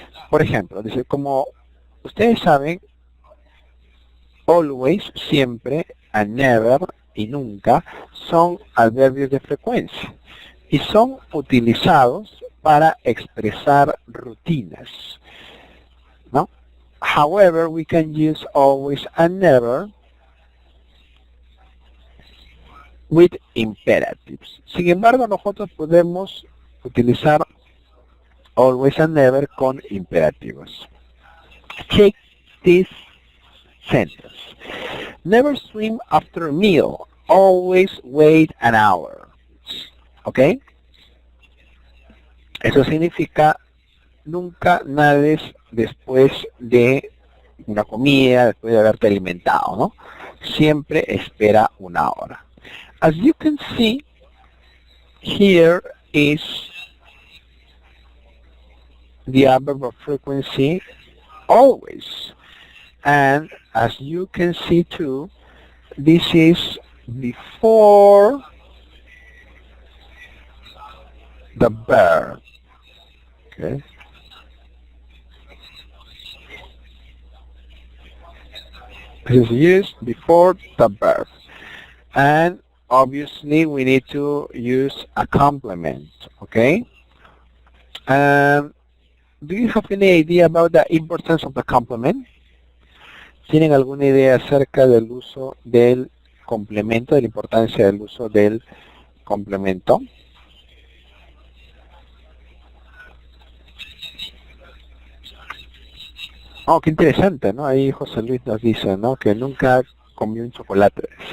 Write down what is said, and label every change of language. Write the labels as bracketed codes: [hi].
[es] Por ejemplo, dice, como ustedes saben, always, siempre, [en] and never, [es] y nunca, son adverbios de frecuencia y son utilizados para expresar rutinas, ¿no? [en] However, we can use always and never with imperatives. [es] Sin embargo, nosotros podemos utilizar always and never con imperativos. [en] Check this sentence. Never swim after a meal. Always wait an hour. ¿Ok? [es] Eso significa nunca nades después de una comida, después de haberte alimentado, ¿no? Siempre espera una hora. [en] As you can see, here is the adverb of frequency, always. And as you can see too, this is before the verb. Okay. This is used before the verb. And obviously we need to use a complement. Okay. Do you have any idea about the importance of the complement? [es] ¿Tienen alguna idea acerca del uso del complemento, de la importancia del uso del complemento? Oh, qué interesante, ¿no? Ahí José Luis nos dice, ¿no? Que nunca comí un chocolate.